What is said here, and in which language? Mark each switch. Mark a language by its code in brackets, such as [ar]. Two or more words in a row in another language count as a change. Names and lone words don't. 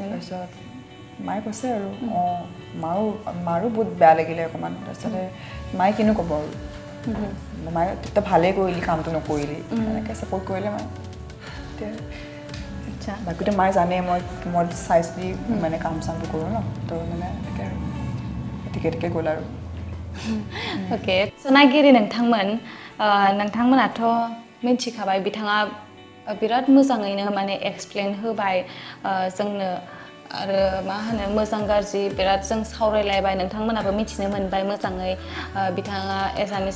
[as] তাৰপিছত মায়ে কৈছে আৰু মাৰো বহুত বেয়া লাগিলে অকণমান তাৰপিছতে মায়ে কিনো ক'ব আৰু মায়ে তেতিয়া ভালেই কৰিলি কামটো নকৰিলি এনেকৈ ছাপৰ্ট কৰিলে মায়ে এতিয়া আচ্ছা বাকীতো মায়ে জানে মই চাই চিতি মানে কাম চামটো কৰোঁ ন তো মানে এনেকৈ আৰু টিকে গ'ল আৰু [brx] अके सोनागिरि नोंथांमोनाथ' मिन्थिखाबाय बिथाङा बिराद मोजाङैनो माने एक्सप्लेन होबाय जोंनो आरो मा होनो मोजां गाज्रि बिराद जों सावरायलायबाय नोंथांमोनाबो मिथिनो मोनबाय मोजाङै बिथाङा एसामिस